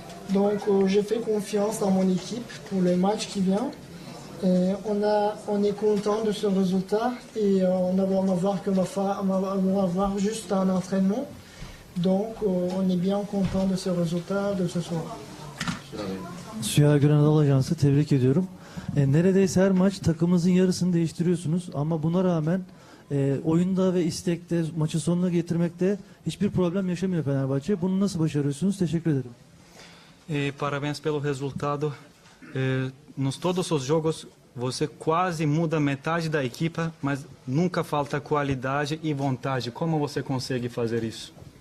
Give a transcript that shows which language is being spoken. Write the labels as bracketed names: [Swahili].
[French] Donc j'ai fait confiance dans mon équipe pour le match qui vient. Et on est content de ce résultat et on va voir qu'on va avoir juste un entraînement. Donc on est bien content de ce résultat de ce soir. [Turkish] Süha Gören Anadolu Ajansı, tebrik ediyorum. Neredeyse her maç takımınızın yarısını değiştiriyorsunuz ama buna rağmen oyunda ve istekte maçı sonuna getirmekte hiçbir problem yaşamıyor Fenerbahçe. Bunu nasıl başarıyorsunuz? Teşekkür ederim. [Portuguese] Parabéns pelo resultado. Nos todos os jogos você quase muda metade da equipa, mas nunca falta qualidade e vontade. Como você consegue fazer isso?